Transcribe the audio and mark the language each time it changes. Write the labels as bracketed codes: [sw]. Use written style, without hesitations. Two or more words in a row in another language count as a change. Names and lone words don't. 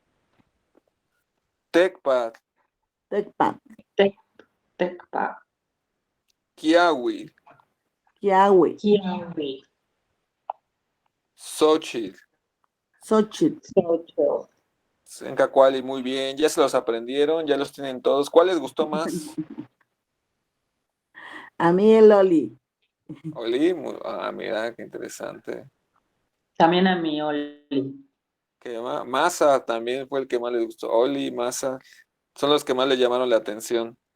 [nah] Tecpat, Tecpat, Tecpa, Kiawi, Kiawi, Kiawi, Xochitl, Xochitl, Xochitl. Sencacuali, [es] muy bien, ya se los aprendieron, ya los tienen todos. ¿Cuál les gustó más? a mí el Oli, Oli, mira, qué interesante. También a mi Oli. Masa también fue el que más les gustó. Oli, Masa, son los que más le llamaron la atención.